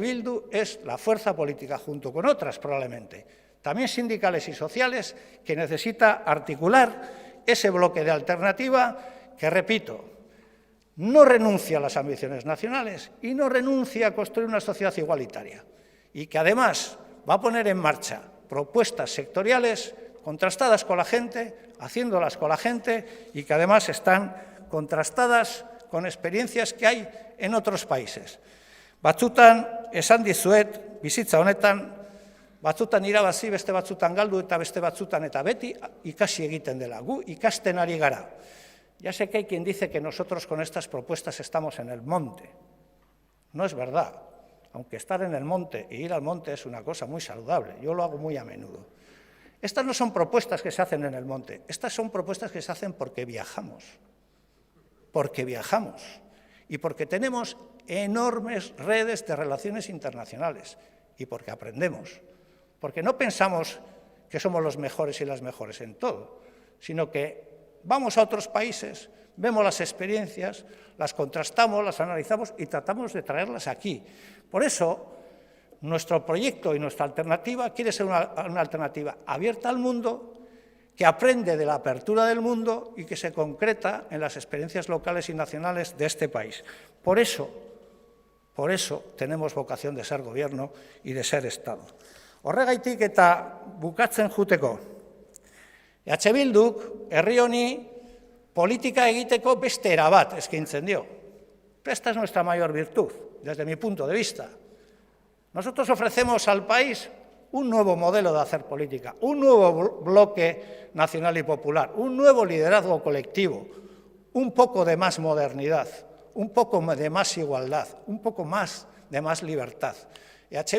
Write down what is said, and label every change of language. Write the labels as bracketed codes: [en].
[es] Bildu es la fuerza política, junto con otras probablemente, también sindicales y sociales, que necesita articular ese bloque de alternativa que, repito, no renuncia a las ambiciones nacionales y no renuncia a construir una sociedad igualitaria. Y que además va a poner en marcha propuestas sectoriales contrastadas con la gente, haciéndolas con la gente y que además están contrastadas con experiencias que hay en otros países. [eu] Batzutan, esan dizuet, bizitza honetan, batzutan irabazi, beste batzutan galdu eta beste batzutan eta beti ikasi egiten dela. Gu ikasten ari gara. [es] Ya sé que hay quien dice que nosotros con estas propuestas estamos en el monte. No es verdad, aunque estar en el monte e ir al monte es una cosa muy saludable. Yo lo hago muy a menudo. Estas no son propuestas que se hacen en el monte, estas son propuestas que se hacen porque viajamos. Porque viajamos y porque tenemos enormes redes de relaciones internacionales y porque aprendemos, porque no pensamos que somos los mejores y las mejores en todo, sino que vamos a otros países, vemos las experiencias, las contrastamos, las analizamos y tratamos de traerlas aquí. Por eso, nuestro proyecto y nuestra alternativa quiere ser una alternativa abierta al mundo, que aprende de la apertura del mundo y que se concreta en las experiencias locales y nacionales de este país. Por eso tenemos vocación de ser gobierno y de ser Estado. [eu] Horregaitik eta bukatzen juteko. H. Bilduk herri honi politika egiteko beste era bat eskaintzen dio. [es] Esta es nuestra mayor virtud, desde mi punto de vista. Nosotros ofrecemos al país un nuevo modelo de hacer política, un nuevo bloque nacional y popular, un nuevo liderazgo colectivo, un poco de más modernidad, un poco de más igualdad, un poco más de más libertad. Y H.